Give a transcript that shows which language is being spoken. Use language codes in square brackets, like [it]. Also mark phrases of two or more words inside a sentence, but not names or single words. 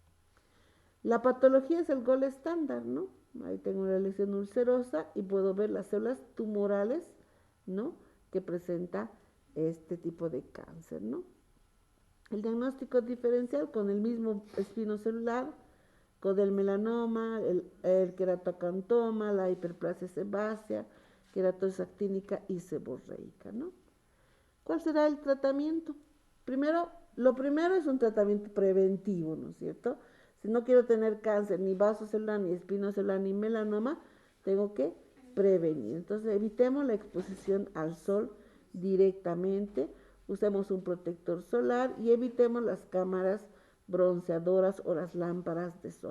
[es] La patología es el [en] gol estándar, [es] ¿no? Ahí tengo una lesión ulcerosa y puedo ver las células tumorales, ¿no? Que presenta este tipo de cáncer, ¿no? El diagnóstico diferencial con el mismo espinocelular, con el melanoma, el queratocantoma, la hiperplasia sebácea, queratosis actínica y seborreica, ¿no? ¿Cuál será el tratamiento? Lo primero es un tratamiento preventivo, ¿no es cierto? Si no quiero tener cáncer, ni vasocelular, ni espinocelular, ni melanoma, tengo que prevenir. Entonces, evitemos la exposición al sol directamente, usemos un protector solar y evitemos las cámaras bronceadoras o las lámparas de sol.